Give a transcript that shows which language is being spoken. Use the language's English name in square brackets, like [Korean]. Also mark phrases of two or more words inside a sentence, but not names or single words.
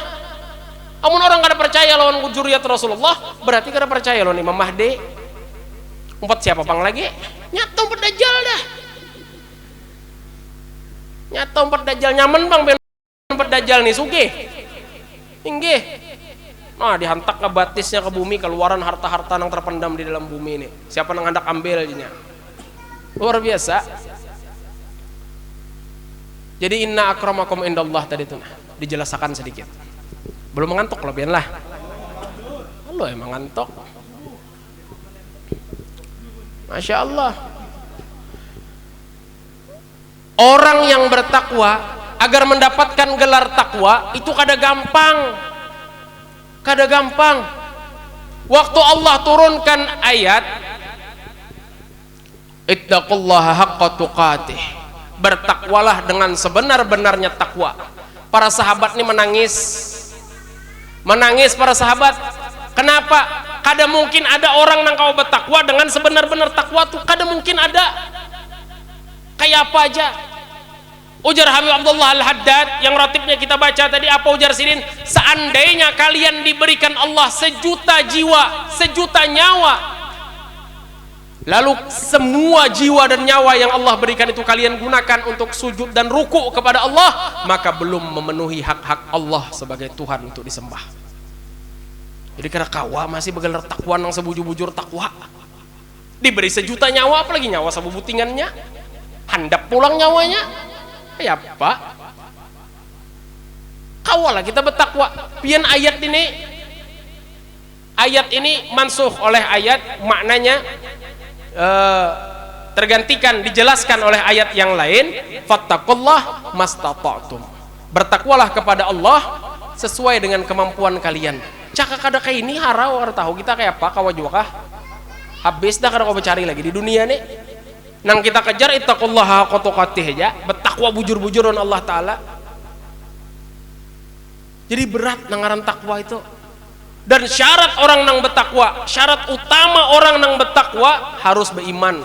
[Banjar] Amun orang kada percaya lawan zuriat Rasulullah berarti kada percaya lawan Imam Mahdi. Umpat siapa pang lagi? Nyata umpat Dajjal dah. Nyata umpat Dajjal nyaman bang umpat Dajjal nih sugih. Inggih. Nah dihantak ke batisnya ke bumi, keluaran harta-harta yang terpendam di dalam bumi ini. [Indonesian] Siapa yang hendak ambil aja? Luar biasa. Jadi [Arabic] inna akramakum indallah [Indonesian] tadi itu dijelaskan sedikit. [Banjar] Belum mengantuk lebihan lah. [Indonesian] Lo emang ngantuk. [Arabic] Masya Allah. [Banjar] Orang yang bertakwa agar mendapatkan gelar takwa itu kada gampang. [Indonesian] Waktu Allah turunkan ayat [Arabic] ittaqullaha haqqa tuqatih, [Indonesian] bertakwalah dengan sebenar-benarnya takwa. Para sahabat ini menangis para sahabat. Kenapa? [Banjar] Kada mungkin ada orang yang kau bertakwa dengan sebenar-benar takwa tuh kada mungkin ada. Kayak apa aja? Ujar Habib Abdullah Al-Haddad yang ratibnya kita baca tadi, apa ujar sidin? [Indonesian] Seandainya kalian diberikan Allah 1 juta jiwa, 1 juta nyawa, lalu semua jiwa dan nyawa yang Allah berikan itu kalian gunakan untuk sujud dan ruku kepada Allah, maka belum memenuhi hak-hak Allah sebagai Tuhan untuk disembah. [Banjar] Jadi karena kawa masih bergelar takwa yang sebujur-bujur takwa, diberi 1 juta nyawa, apalagi nyawa sebubutingannya, handap pulang nyawanya. Ya Pak, kawalah kita bertakwa. [Indonesian] Pian ayat ini mansuh oleh ayat, maknanya tergantikan, dijelaskan oleh ayat yang lain. [Arabic] Fattaqullah mastata'tum, [Indonesian] bertakwalah kepada Allah sesuai dengan kemampuan kalian. [Banjar] Cakak kada kayak ini harau tahu kita kayak apa kawa juga kah? Habis dah kada kau bercari lagi di dunia nih. Nang kita kejar [Arabic] ittaqullaha haqqa tuqatih [Banjar] aja, bertakwa bujur-bujur dengan Allah Ta'ala. Jadi berat nangaran takwa itu. Dan syarat orang nang bertakwa, syarat utama orang nang bertakwa harus beriman.